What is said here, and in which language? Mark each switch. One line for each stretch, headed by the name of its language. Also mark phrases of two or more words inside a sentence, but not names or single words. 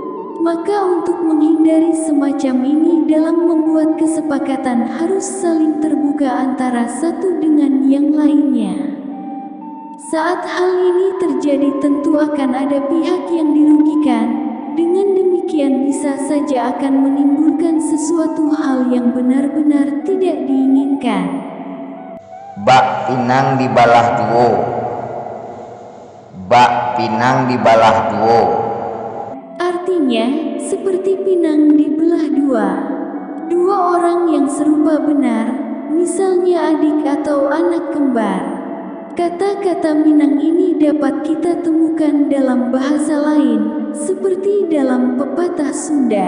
Indonesian: Maka untuk menghindari semacam ini dalam membuat kesepakatan harus saling terbuka antara satu dengan yang lainnya. Saat hal ini terjadi tentu akan ada pihak yang dirugikan. Dengan demikian bisa saja akan menimbulkan sesuatu hal yang benar-benar tidak diinginkan.
Minangkabau: Bak pinang dibalah duo. Bak pinang dibalah duo.
Indonesian: Artinya, seperti pinang dibelah dua. Dua orang yang serupa benar, misalnya adik atau anak kembar. Kata-kata Minang ini dapat kita temukan dalam bahasa lain, seperti dalam pepatah Sunda.